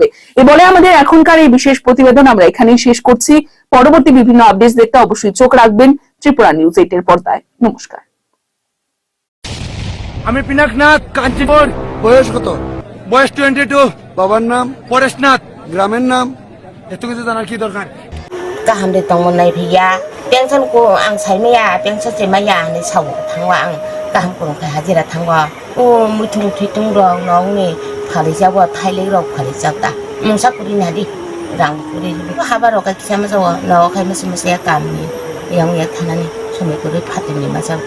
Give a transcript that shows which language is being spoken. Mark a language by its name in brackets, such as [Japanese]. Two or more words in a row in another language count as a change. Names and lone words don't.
[Bangla] এ বলে আমাদের এখনকার এই বিশেষ প্রতিবেদন আমরা এখানেই শেষ করছি। পরবর্তী বিভিন্ন আপডেট দেখতে অবশ্যই চোখ রাখবেন ত্রিপুরা নিউজ 8 এর পর্দায়। নমস্কার। আমি পিনাকনাথ, কাঞ্চিপুর। বয়স কত? বয়স 22। বাবার নাম? পরেশনাথ। গ্রামের নাম? এত কিছু জানার কি দরকার? [Kok Borok] गाहाम दे तंमोननाय भैया पेंशन को आं साइमैया पेंशन से मैया ने साव थांवा आं गाहाम को हाजिरा थांवा ओ मुथुं थैथुं रं नंनि फारि जाबो थाइले रं फारि जाबदा मुसा कुरि नादि रां कुरि हाबा रगा किसामा जाव नखाय मसे मसे गामनि yang ya थानानि समय कुरि फातिनि मा जाबदा